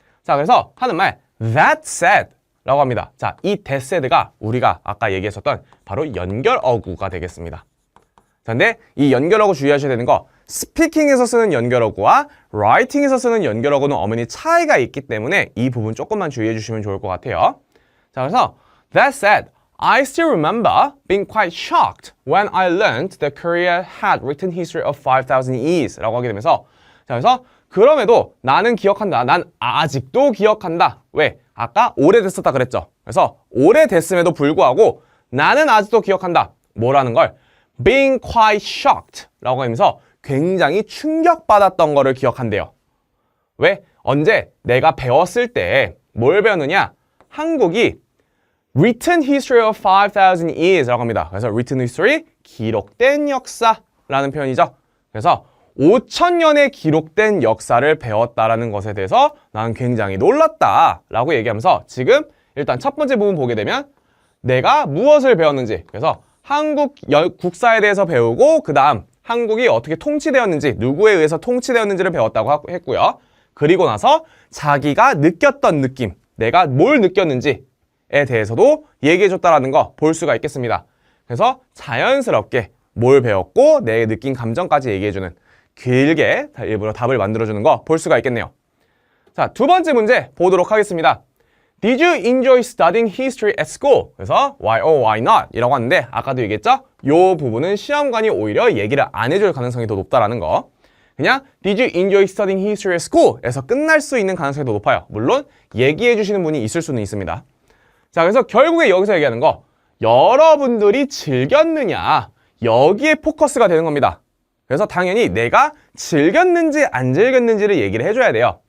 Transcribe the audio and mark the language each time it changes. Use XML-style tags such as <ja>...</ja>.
<ko>자, 그래서 하는 말 that said 라고 합니다. 자, 이 that said가 우리가 아까 얘기했었던 바로 연결어구가 되겠습니다. 자, 근데 이 연결어구 주의하셔야 되는 거 스피킹에서 쓰는 연결어구와 라이팅에서 쓰는 연결어구는 어머니 차이가 있기 때문에 이 부분 조금만 주의해 주시면 좋을 것 같아요.</ko> <en>자, 그래서 that said, I still remember being quite shocked when I learned that Korea had written history of 5,000 years</en> <ko>라고 하게 되면서 자, 그래서 그럼에도 나는 기억한다. 난 아직도 기억한다. 왜? 아까 오래됐었다 그랬죠. 그래서 오래됐음에도 불구하고 나는 아직도 기억한다. 뭐라는 걸?</ko> <en>Being quite shocked</en> <ko>라고 하면서 굉장히 충격받았던 거를 기억한대요. 왜? 언제? 내가 배웠을 때 뭘 배웠느냐? 한국이</ko> <en>written history of 5,000 years</en> <ko>라고 합니다. 그래서 written history, 기록된 역사라는 표현이죠. 그래서 5,000년의 기록된 역사를 배웠다라는 것에 대해서 나는 굉장히 놀랐다 라고 얘기하면서 지금 일단 첫 번째 부분 보게 되면 내가 무엇을 배웠는지 그래서 한국 국사에 대해서 배우고 그 다음 한국이 어떻게 통치되었는지 누구에 의해서 통치되었는지를 배웠다고 했고요. 그리고 나서 자기가 느꼈던 느낌 내가 뭘 느꼈는지에 대해서도 얘기해줬다라는 거 볼 수가 있겠습니다. 그래서 자연스럽게 뭘 배웠고 내 느낀 감정까지 얘기해주는 길게 일부러 답을 만들어주는 거 볼 수가 있겠네요. 자, 두 번째 문제 보도록 하겠습니다.</ko> <en>Did you enjoy studying history at school?</en> <ko>그래서</ko> <en>why or why not?</en> <ko>이라고 하는데 아까도 얘기했죠? 이 부분은 시험관이 오히려 얘기를 안 해줄 가능성이 더 높다라는 거.</ko> <en>그냥 Did you enjoy studying history at school?</en> <ko>에서 끝날 수 있는 가능성이 더 높아요. 물론 얘기해 주시는 분이 있을 수는 있습니다. 자, 그래서 결국에 여기서 얘기하는 거 여러분들이 즐겼느냐 여기에 포커스가 되는 겁니다. 그래서 당연히 내가 즐겼는지 안 즐겼는지를 얘기를 해줘야 돼요.</ko>